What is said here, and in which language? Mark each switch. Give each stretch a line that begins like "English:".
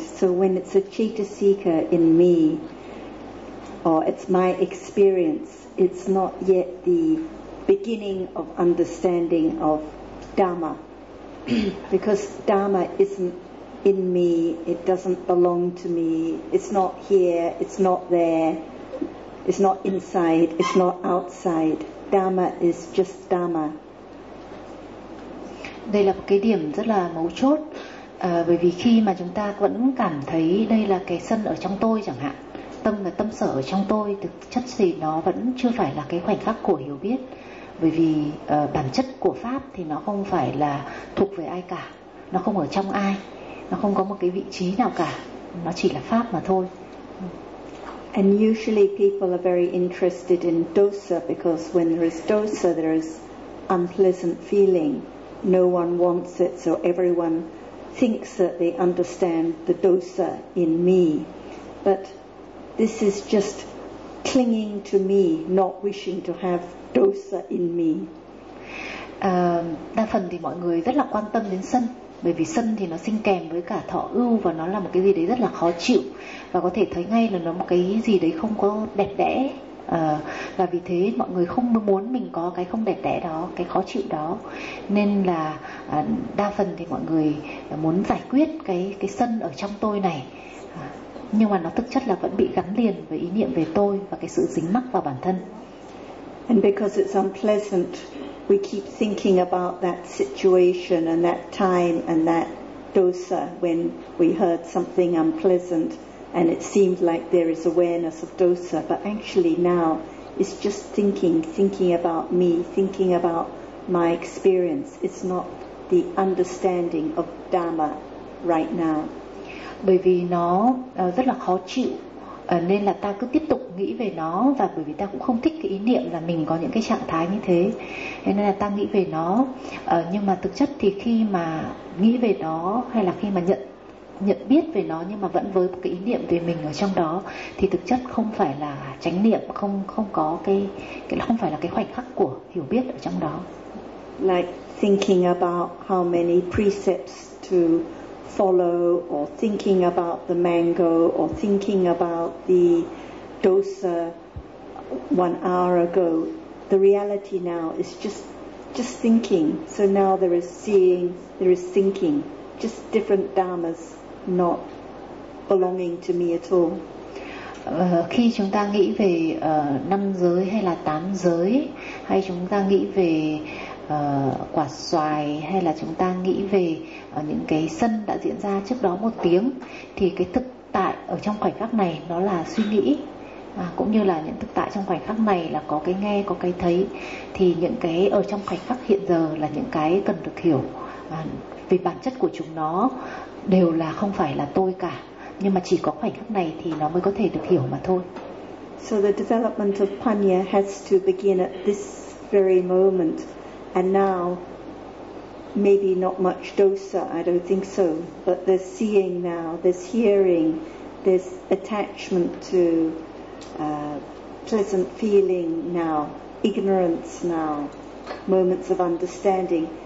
English: So when it's a chetasika in me, or it's my experience, it's not yet the beginning of understanding of Dhamma. Because Dhamma isn't in me, it doesn't belong to me, it's not here, it's not there, it's not inside, it's not outside. Dhamma is just Dhamma.
Vietnamese: Đây là một cái điểm rất là mấu chốt. Bởi vì khi mà chúng ta vẫn cảm thấy đây là cái sân ở trong tôi chẳng hạn, tâm là tâm sở ở trong tôi, thực chất thì nó vẫn chưa phải là cái khoảnh khắc của hiểu biết. Bởi vì bản chất của pháp thì nó không phải là thuộc về ai cả, nó không ở trong ai, nó không có một cái vị trí nào cả, nó chỉ là pháp mà thôi.
English: And usually people are very interested in dosa, because when there is dosa, there is unpleasant feeling. No one wants it, so everyone thinks that they understand the dosa in me. But this is just clinging to me, not wishing to have dosa in me.
Vietnamese: Đa phần thì mọi người rất là quan tâm đến sân. Bởi vì sân thì nó sinh kèm với cả thọ ưu, và nó là một cái gì đấy rất là khó chịu, và có thể thấy ngay là nó một cái gì đấy không có đẹp đẽ. Và vì thế mọi người không muốn mình có cái không đẹp đẽ đó, cái khó chịu đó. Nên là đa phần thì mọi người muốn giải quyết cái sân ở trong tôi này. Nhưng mà nó thực chất là vẫn bị gắn liền với ý niệm về tôi và cái sự dính mắc vào bản thân.
English: And because it's unpleasant, we keep thinking about that situation and that time and that dosa when we heard something unpleasant and it seemed like there is awareness of dosa, but actually now it's just thinking about me, thinking about my experience. It's not the understanding of Dhamma right now.
Vietnamese: Bởi vì nó rất là khó chịu, nên là ta cứ tiếp tục nghĩ về nó, và bởi vì ta cũng không thích cái ý niệm là mình có những cái trạng thái như thế, nên là ta nghĩ về nó. Nhưng mà thực chất thì khi mà nghĩ về nó, hay là khi mà nhận biết về nó, nhưng mà vẫn với một cái ý niệm về mình ở trong đó, thì thực chất không phải là chánh niệm, không có cái không phải là cái khoảnh khắc của hiểu biết ở trong đó.
English: Like thinking about how many precepts to follow, or thinking about the mango, or thinking about the dosa 1 hour ago. The reality now is just thinking. So now there is seeing, there is thinking. Just different dharmas, not belonging to me at all.
Vietnamese: Khi chúng ta nghĩ về năm giới hay là tám giới, hay chúng ta nghĩ về quả xoài, hay là chúng ta nghĩ về những cái sân đã diễn ra trước đó một tiếng, thì cái thực tại ở trong khoảnh khắc này nó là suy nghĩ, cũng như là những thực tại trong khoảnh khắc này là có cái nghe, có cái thấy, thì những cái ở trong khoảnh khắc hiện giờ là những cái cần được hiểu, vì bản chất của chúng nó đều là không phải là tôi cả, nhưng mà chỉ có khoảnh khắc này thì nó mới có thể được hiểu mà thôi.
English: So the development of Panya has to begin at this very moment. And now, maybe not much dosa, I don't think so, but there's seeing now, there's hearing, there's attachment to pleasant feeling now, ignorance now, moments of understanding.